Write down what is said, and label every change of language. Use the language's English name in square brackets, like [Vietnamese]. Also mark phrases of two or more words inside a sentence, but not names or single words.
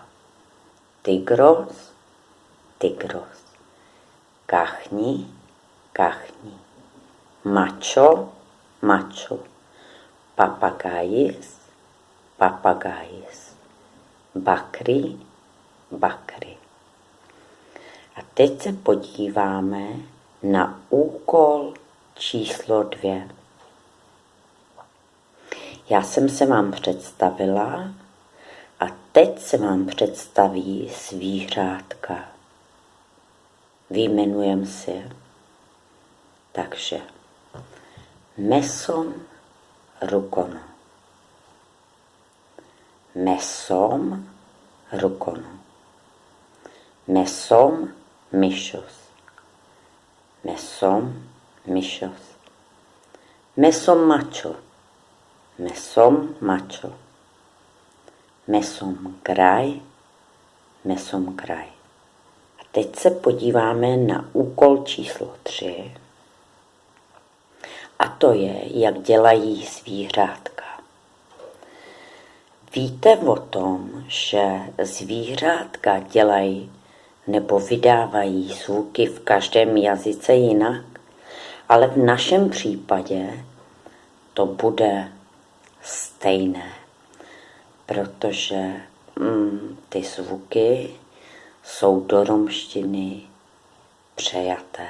[Romany] Tigros, tigros. Kachni, kachni. Macho, macho. Papagayis, papagayis. Bakry, bakry. [Czech] A teď se podíváme na úkol číslo 2. Já jsem se vám představila a teď se vám představí zvířátka. Vyjmenujeme si je. Takže [Romany] mesom rukono. Mesom rukono. Mesom myšos. Mesom myšos. Mesom macho. Mesom macho. Mesom kraj. Mesom kraj. [Czech] A teď se podíváme na úkol číslo 3. A to je, jak dělají zvířátka. Víte o tom, že zvířátka dělají nebo vydávají zvuky v každém jazyce jinak, ale v našem případě to bude stejné, protože ty zvuky jsou do romštiny přejaté.